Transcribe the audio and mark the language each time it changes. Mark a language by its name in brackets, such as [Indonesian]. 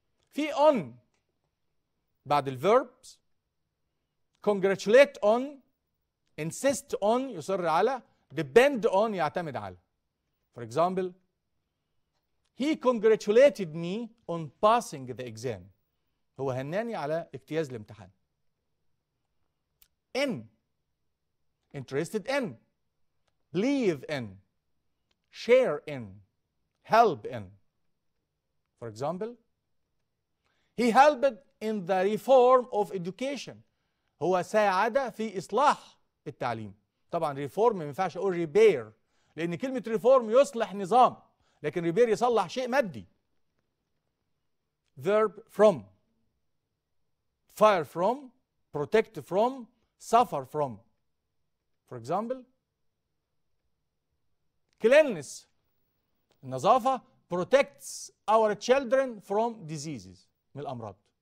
[English] في on بعد الverbs congratulate on, insist on [Arabic] يصر على، [English] depend on [Arabic] يعتمد على. [English] For example, he congratulated me on passing the exam. [Arabic] هو هناني على اجتياز الامتحان. [English] In, interested in, believe in, share in, help in. For example, he helped in the reform of education. [Arabic] هو ساعد في إصلاح التعليم. طبعا ريفورم ما ينفعش أقول ريبير، لأن كلمة ريفورم يصلح نظام، لكن ريبير يصلح شيء مادي. [English] Verb from, fire from, protect from, suffer from. For example, cleanliness النظافة protects our children from diseases [Arabic] من الأمراض.